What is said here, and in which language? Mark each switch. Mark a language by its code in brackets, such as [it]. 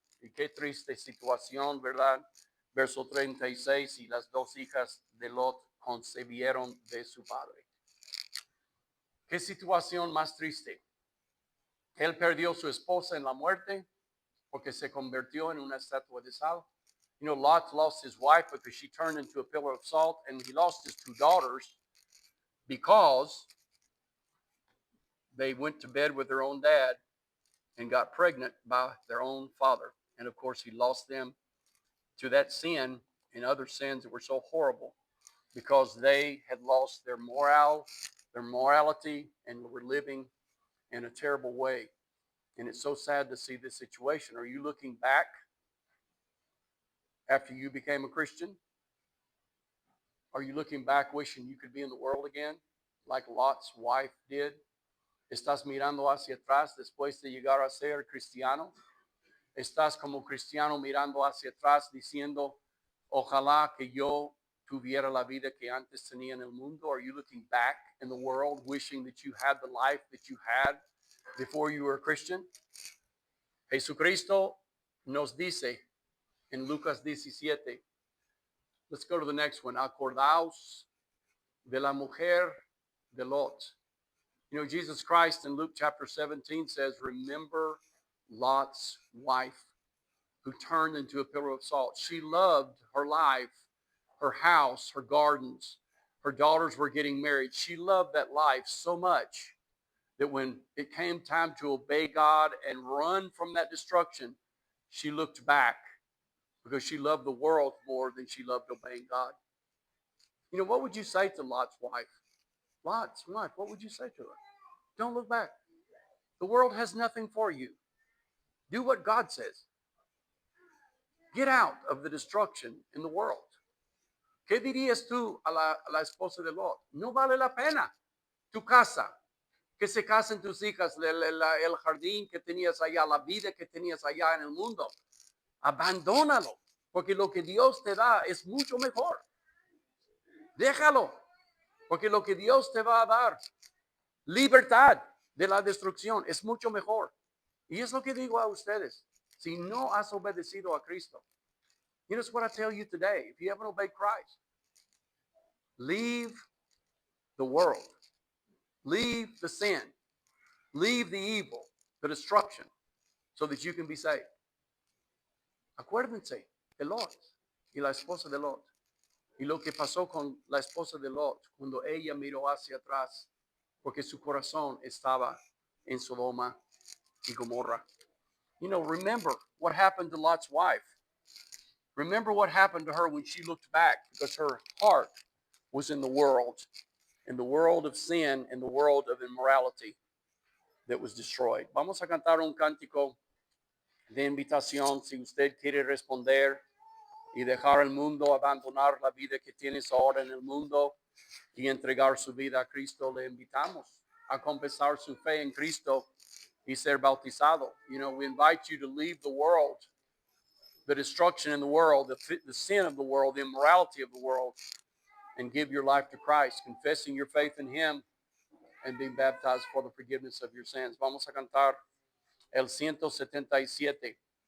[es] Y qué triste situación, ¿verdad? Verso 36, y las dos hijas de Lot concebieron de su padre. Qué situación más triste. Él perdió su esposa en la muerte porque se convirtió en una estatua de sal. [en] You know, Lot lost his wife because she turned into a pillar of salt, and he lost his two daughters because they went to bed with their own dad and got pregnant by their own father. And of course, he lost them to that sin and other sins that were so horrible because they had lost their morality, and were living in a terrible way. And it's so sad to see this situation. Are you looking back after you became a Christian? Are you looking back wishing you could be in the world again, like Lot's wife did? [es] ¿Estás mirando hacia atrás después de llegar a ser cristiano? ¿Estás como cristiano mirando hacia atrás diciendo, ojalá que yo tuviera la vida que antes tenía en el mundo? [en] Are you looking back in the world wishing that you had the life that you had before you were a Christian? [es] Jesucristo nos dice in Lucas 17, [en] let's go to the next one, [es] acordaos de la mujer de Lot. [en] You know, Jesus Christ in Luke chapter 17 says, remember Lot's wife who turned into a pillar of salt. She loved her life, her house, her gardens. Her daughters were getting married. She loved that life so much that when it came time to obey God and run from that destruction, she looked back because she loved the world more than she loved obeying God. You know, what would you say to Lot's wife? Lot's wife, what would you say to her? Don't look back. The world has nothing for you. Do what God says. Get out of the destruction in the world. [es] ¿Qué dirías tú a la esposa de Lot? No vale la pena tu casa, que se casen tus hijas, el jardín que tenías allá, la vida que tenías allá en el mundo. Abandónalo, porque lo que Dios te da es mucho mejor. Déjalo, porque lo que Dios te va a dar, libertad de la destrucción, es mucho mejor. Y es lo que digo a ustedes. Si no has obedecido a Cristo, [en] you know what I tell you today. If you haven't obeyed Christ, leave the world. Leave the sin. Leave the evil, the destruction, so that you can be saved. [es] Acuérdense de Lot y la esposa de Lot. Y lo que pasó con la esposa de Lot cuando ella miró hacia atrás, porque su corazón estaba en Sodoma y Gomorra. [en] You know, remember what happened to Lot's wife. Remember what happened to her when she looked back, because her heart was in the world of sin, in the world of immorality that was destroyed. [es] Vamos a cantar un cántico de invitación si usted quiere responder y dejar el mundo, abandonar la vida que tienes ahora en el mundo y entregar su vida a Cristo. Le invitamos a confesar su fe en Cristo y ser bautizado. [en] You know, we invite you to leave the world, the destruction in the world, the sin of the world, the immorality of the world, and give your life to Christ, confessing your faith in Him and being baptized for the forgiveness of your sins. [es] Vamos a cantar el 177.